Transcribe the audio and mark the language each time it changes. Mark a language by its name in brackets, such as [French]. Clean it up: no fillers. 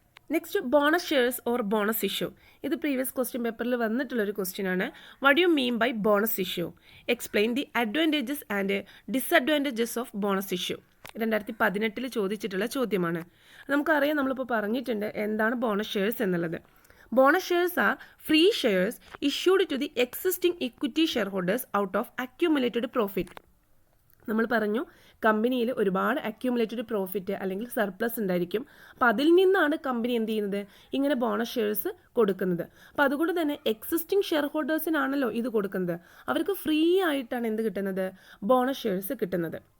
[Malayalam] Next, bonus shares or bonus issue. ഇത് previous question പേപ്പറിൽ വന്നിട്ടുള്ളൊരു question ആണ്. [English] What you mean by bonus issue? Explain the advantages and disadvantages of bonus issue. [Malayalam] 2018 ചോദിച്ചിട്ടുള്ള ചോദ്യമാണ്. നമുക്കറിയാം, നമ്മളിപ്പോൾ പറഞ്ഞിട്ടുണ്ട് എന്താണ് ബോണസ് ഷെയർസ് എന്നുള്ളത്. [English] Bonus shares are free shares issued to the existing equity shareholders out of accumulated profit. [Malayalam] നമ്മൾ പറഞ്ഞു, കമ്പനിയിൽ ഒരുപാട് അക്യൂമുലേറ്റഡ് പ്രോഫിറ്റ് അല്ലെങ്കിൽ സർപ്ലസ് ഉണ്ടായിരിക്കും. അപ്പോൾ അതിൽ നിന്നാണ് കമ്പനി എന്ത് ചെയ്യുന്നത്? ഇങ്ങനെ ബോണസ് ഷെയർസ് കൊടുക്കുന്നത്. അപ്പോൾ അതുകൊണ്ട് തന്നെ എക്സിസ്റ്റിംഗ് ഷെയർ ഹോൾഡേഴ്സിനാണല്ലോ ഇത് കൊടുക്കുന്നത്. അവർക്ക് ഫ്രീ ആയിട്ടാണ് എന്ത് കിട്ടുന്നത്? ബോണസ് ഷെയർസ് കിട്ടുന്നത്.